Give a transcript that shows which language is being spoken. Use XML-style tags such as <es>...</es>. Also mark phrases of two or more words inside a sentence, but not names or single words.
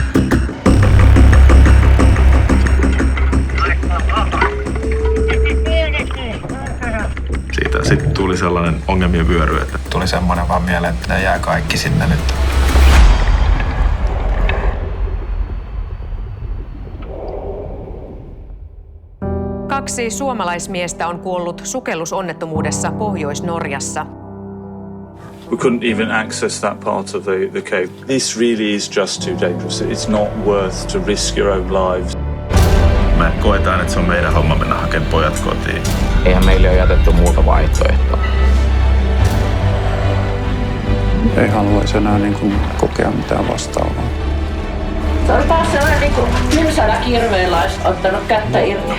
<fi>Siitä sitten tuli sellainen ongelmien vyöry, että tuli semmoinen vaan mieleen, että jää kaikki sinne nyt. Kaksi suomalaismiestä on kuollut sukellusonnettomuudessa Pohjois-Norjassa.</fi> <en>We couldn't even access that part of the cave. This really is just too dangerous. It's not worth to risk your own lives.</en> <fi>Me koetaan, että se on meidän homma mennä hakemaan pojat kotiin. Eihän meille ole jätetty muuta vaihtoehtoa. Ei haluaisi enää kokea mitään vastaavaa. Se oli taas sellainen kylsällä kirveellä olisi ottanut kättä irti.</fi>